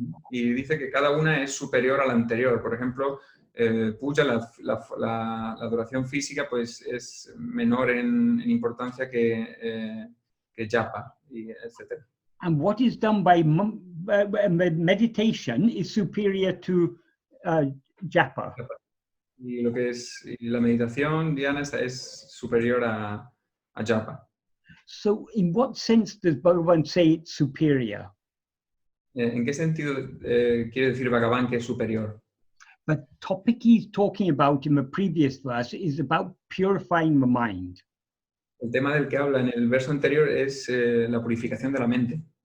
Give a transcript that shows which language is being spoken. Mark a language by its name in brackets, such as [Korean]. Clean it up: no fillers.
[Spanish] Y dice que cada una es superior a la anterior. Por ejemplo, puja, la adoración física, pues es menor en importancia que japa, y etc. [English] And what is done by meditation is superior to japa. [Spanish] Y lo que es y la meditación, dhyana, es superior a japa. [English] So in what sense does Bhagavan say it's superior? [Spanish] ¿En qué sentido quiere decir Bhagavan que es superior? [English] The topic he's talking about in the previous verse is about purifying the mind. [Spanish] El tema del que habla en el verso anterior es la purificación de la mente.